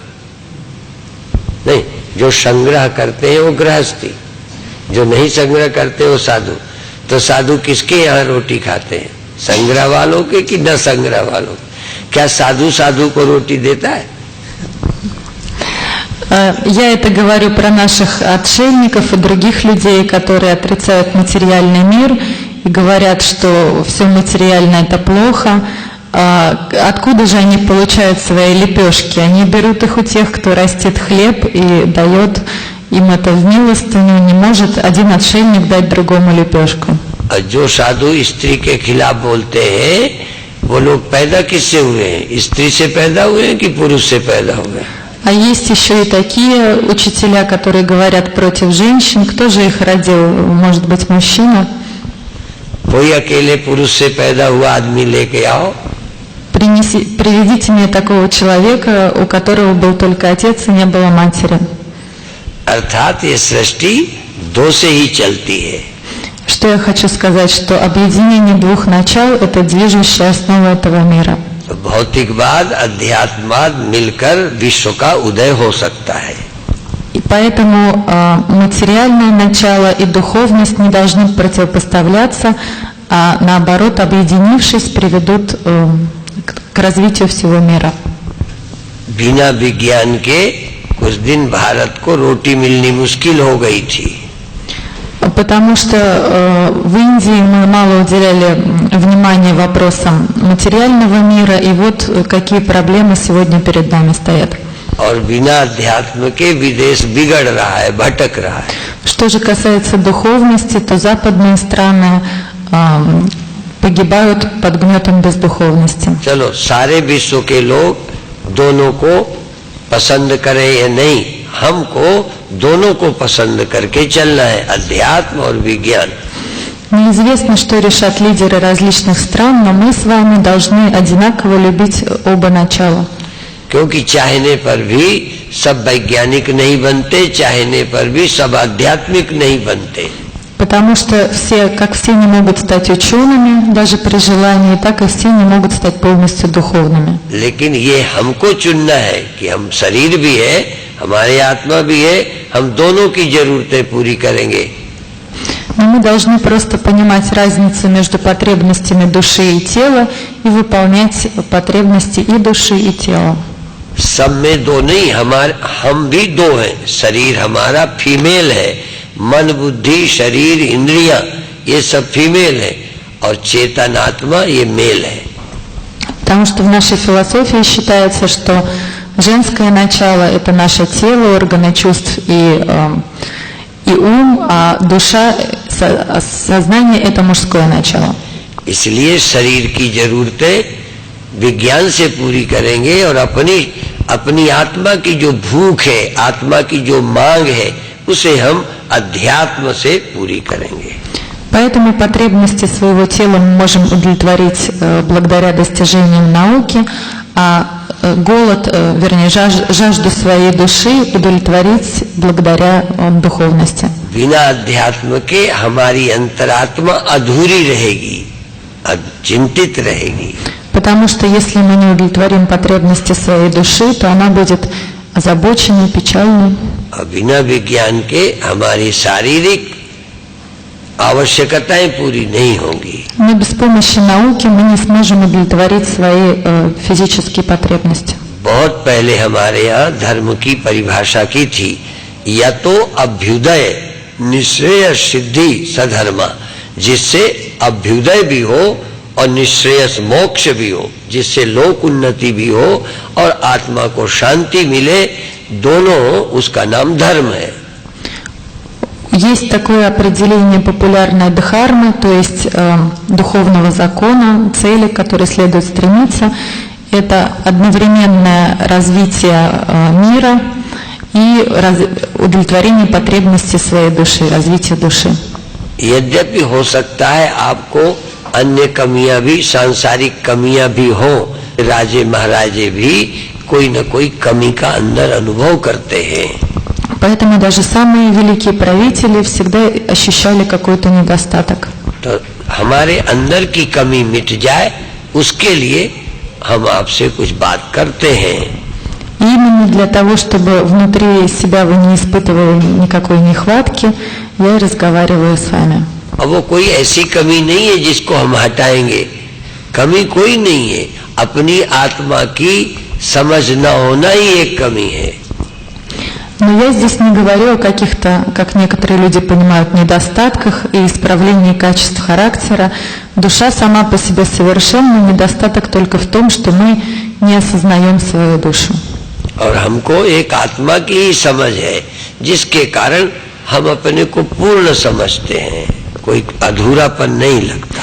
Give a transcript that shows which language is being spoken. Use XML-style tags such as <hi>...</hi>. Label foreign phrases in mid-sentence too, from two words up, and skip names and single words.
<hi>नहीं, जो संग्रह करते हैं वो गृहस्थी, जो नहीं संग्रह करते वो साधु। तो साधु किसके यहाँ रोटी खाते हैं? संग्रह वालों के कि न संग्रह वालों? क्या साधु साधु को रोटी देता है?</hi> <ru>Я это говорю про наших отшельников и других людей, которые отрицают материальный мир и говорят, что все материальное это плохо. Откуда же они получают свои лепешки? Они берут их у тех, кто растит хлеб и дает им это в милостыню. Не может один отшельник дать другому лепешку.</ru> <hi>जो साधु स्त्री के खिलाफ बोलते हैं, वो लोग पैदा किससे हुए हैं? स्त्री से पैदा हुए हैं कि पुरुष से पैदा हुए हैं?</hi> <ru>А есть еще и такие учителя, которые говорят против женщин. Кто же их родил? Может быть, мужчина?</ru> <hi>कोई अकेले पुरुष से पैदा हुआ आदमी लेके आओ।</hi> <ru>Приведите мне такого человека, у которого был только отец и не было матери.</ru> <hi>अर्थात ये सृष्टि दो से ही चलती है।</hi> <ru>Что я хочу сказать, что объединение двух начал – это движущая основа этого мира.</ru> <hi>भौतिकवाद अध्यात्मवाद मिलकर विश्व का उदय हो सकता है।</hi> <ru>И поэтому материальное начало и духовность не должны противопоставляться, а наоборот, объединившись, приведут к развитию всего мира.</ru> <hi>बिना विज्ञान के कुछ दिन भारत को रोटी मिलनी मुश्किल हो गई थी।</hi> <ru>Потому что в Индии мы мало уделяли внимания вопросам материального мира, и вот какие проблемы сегодня перед нами стоят.</ru> <hi>और बिना अध्यात्म के विदेश बिगड़ रहा है, भटक रहा है।</hi> <ru>Что же касается духовности, то западные страны погибают под гнетом бездуховности.</ru> <hi>चलो, सारे विश्व के लोग दोनों को पसंद करें या नहीं, हमको दोनों को पसंद करके चलना है, अध्यात्म और विज्ञान।</hi> <ru>Неизвестно, что решат лидеры различных стран, но мы с вами должны одинаково любить оба начала.</ru> <hi>क्योंकि चाहने पर भी सब वैज्ञानिक नहीं बनते, चाहने पर भी सब आध्यात्मिक नहीं बनते।</hi> <ru>Потому что все, как все не могут стать учеными, даже при желании, так и все не могут стать полностью духовными.</ru> <hi>लेकिन ये हमको चुनना है कि हम शरीर भी है, हमारी आत्मा भी है, हम दोनों की जरूरतें पूरी करेंगे।</hi> <ru>Но мы должны просто понимать разницу между потребностями души и тела и выполнять потребности и души, и тела.</ru> <hi>सब में दो नहीं, हम भी दो हैं। शरीर हमारा फीमेल है, मन बुद्धि शरीर इंद्रियां ये सब फीमेल है, और चेतन आत्मा ये मेल है।</hi> <ru>Потому что в нашей философии считается, что женское начало – это наше тело, органы чувств и ум, а душа, сознание – это мужское начало.</ru> <hi>इसलिए शरीर की जरूरतें विज्ञान से पूरी करेंगे, और अपनी आत्मा की जो भूख है, आत्मा की जो मांग है, उसे हम अध्यात्म से पूरी करेंगे।</hi> <ru>Поэтому потребности своего тела мы можем удовлетворить благодаря достижениям науки, а голод, вернее, жажду своей души удовлетворить благодаря духовности.</ru> <hi>बिना अध्यात्म के हमारी अंतरात्मा अधूरी रहेगी, चिंतित रहेगी।</hi> <ru>Потому что если мы не удовлетворим потребности своей души, то она будет озабоченной, печальной.</ru> <hi>और बिना विज्ञान के हमारी शारीरिक आवश्यकताएं पूरी नहीं होंगी।</hi> <ru>Но без помощи науки мы не сможем удовлетворить свои физические потребности.</ru> <hi>बहुत पहले हमारे यहाँ धर्म की परिभाषा की थी, या तो</hi> <sa>अभ्युदय निश्रेय सिद्धि सधर्मा,</sa> <hi>जिससे अभ्युदय भी हो और निश्रेयस मोक्ष भी हो, जिससे लोक उन्नति भी हो और आत्मा को शांति मिले, दोनों उसका नाम धर्म है।</hi> <ru>Есть такое определение популярной дхармы, то есть духовного закона, цели, к которой следует стремиться. Это одновременное развитие мира и удовлетворение потребностей своей души, развитие души.</ru> <hi>यद्यपि हो सकता है आपको अन्य कमियां भी, सांसारिक कमियां भी हो, राजे महाराजे भी कोई न कोई कमी का अंदर अनुभव करते हैं।</hi> <ru>Поэтому даже самые великие правители всегда ощущали какой-то недостаток.</ru> <hi>तो हमारे अंदर की कमी मिट जाए, उसके लिए हम आपसे कुछ बात करते हैं।</hi> <ru>И именно для того, чтобы внутри себя вы не испытывали никакой нехватки, я и разговариваю с вами.</ru> <hi>अब वो कोई ऐसी कमी नहीं है जिसको हम हटाएंगे, कमी कोई नहीं है, अपनी आत्मा की समझ न होना ही एक कमी है।</hi> <ru>Но я здесь не говорю о каких-то, как некоторые люди понимают, недостатках и исправлении качеств характера. Душа сама по себе совершенна, недостаток только в том, что мы не осознаем свою душу.</ru> <hi>और हमको एक आत्मा की ही समझ है, जिसके कारण हम अपने को पूर्ण समझते हैं, कोई अधूरापन नहीं लगता।</hi>